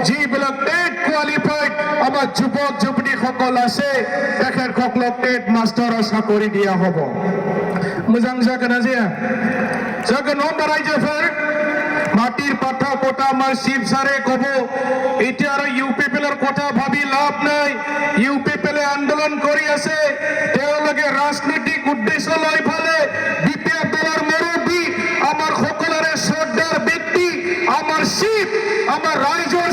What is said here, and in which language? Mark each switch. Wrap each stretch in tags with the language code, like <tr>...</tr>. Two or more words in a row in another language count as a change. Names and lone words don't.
<as>যিবিলাক টেট কোৱালিফাইড আমাৰ যুৱক যুৱতীসকল আছে তেখেতসকলক টেট মাষ্টাৰৰ চাকৰি দিয়া হ'ব</as> <brx>मोजां जागोन ना जाया जागोन नङा होमबा रायजोफोर</brx> <as>মাটিৰ পাঠা কোটা আমাৰ শিৱ ছাৰে ক'ব এতিয়া আৰু ইউ পি পি এলৰ কথা ভাবি লাভ নাই ইউ পি পি এলে আন্দোলন কৰি আছে তেওঁলোকে ৰাজনৈতিক উদ্দেশ্য লৈ ফালে বি পি এফ দলৰ মুৰব্বী আমাৰ সকলোৰে শ্ৰদ্ধাৰ ব্যক্তি আমাৰ শিৱ আমাৰ ৰাইজৰ</as>